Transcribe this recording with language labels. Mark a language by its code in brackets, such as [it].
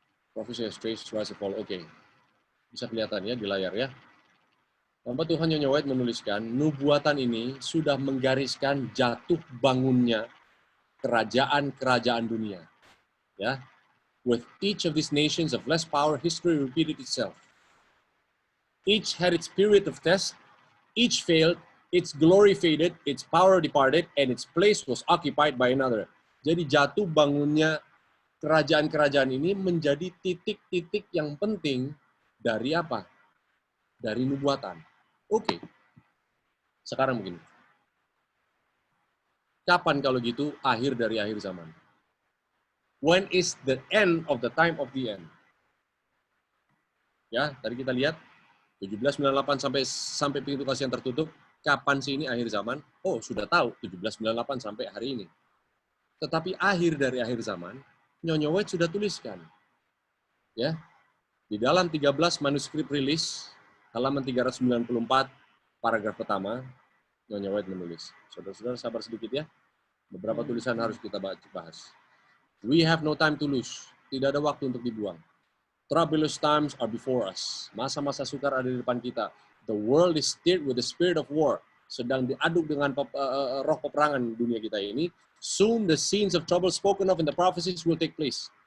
[en] Prophecy has traced rise and fall. [id] Oke. Bisa kelihatan ya di layar ya. Tanpa Tuhan Nyonya White menuliskan, nubuatan ini sudah menggariskan jatuh bangunnya kerajaan-kerajaan dunia. [en] Ya, with each of these nations of less power, history repeated itself. Each had its period of test, each failed, its glory faded, its power departed, and its place was occupied by another. [id] Jadi jatuh bangunnya kerajaan-kerajaan ini menjadi titik-titik yang penting dari apa? Dari nubuatan. Oke, sekarang begini. Kapan kalau gitu akhir dari akhir zaman? [en] When is the end of the time of the end? [id] Ya, tadi kita lihat 1798 sampai pintu kasih yang tertutup. Kapan sih ini akhir zaman? Oh, sudah tahu 1798 sampai hari ini. Tetapi akhir dari akhir zaman, Nyonya White sudah tuliskan. Ya. Di dalam 13 manuskrip rilis, halaman 394, paragraf pertama, Nyonya White menulis. Saudara-saudara sabar sedikit ya. Beberapa tulisan harus kita bahas. [en] We have no time to lose. [id] Tidak ada waktu untuk dibuang. [en] Troublous times are before us. [id] Masa-masa sukar ada di depan kita. [en] The world is stirred with the spirit of war. [id] Sedang diaduk dengan roh peperangan dunia kita ini. [en] Soon the scenes of trouble spoken of in the prophecies will take place.